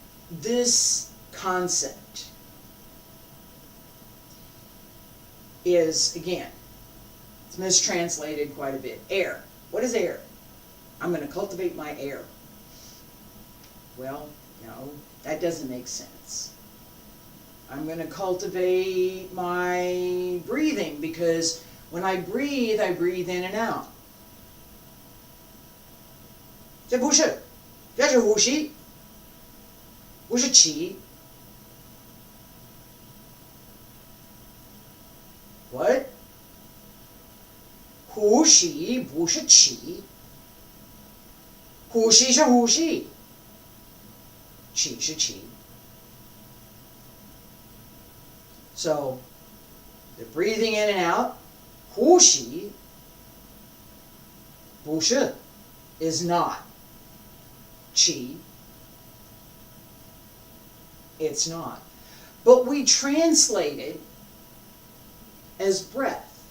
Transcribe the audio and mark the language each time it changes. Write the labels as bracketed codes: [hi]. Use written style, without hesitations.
[en] This concept is, again, it's mistranslated quite a bit. Air. What is air? I'm going to cultivate my air. Well, no, that doesn't make sense. I'm going to cultivate my breathing, because when I breathe in and out. [zh] 这不是，这是呼吸，不是气。 [en] What? [zh] 呼吸不是气，呼吸是呼吸，气是气。 [en] So, the breathing in and out, [zh] 呼吸，不是 [en] is not qi. It's not. But we translate it as breath.